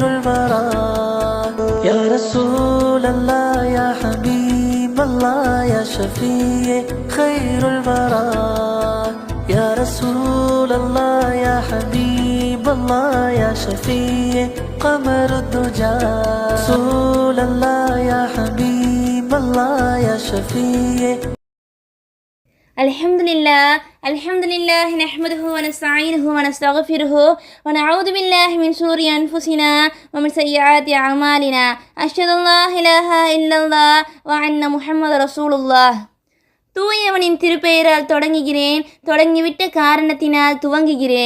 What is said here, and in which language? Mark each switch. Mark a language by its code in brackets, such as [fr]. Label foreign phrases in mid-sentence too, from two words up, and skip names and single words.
[ar] البراء يا رسول الله يا حبيب الله يا شفيع خير البراء يا رسول الله يا حبيب الله يا شفيع قمر الدجى رسول الله يا حبيب الله يا شفيع الحمد لله نحمده ونستعينه ونستغفره ونعوذ بالله من شرور أنفسنا ومن سيئات أعمالنا أشهد أن لا إله إلا الله وأن محمدا رسول الله. [ta] தூயவனின் திருப்பெயரால் தொடங்குகிறேன், தொடங்கிவிட்ட காரணத்தினால் துவங்குகிறேன்.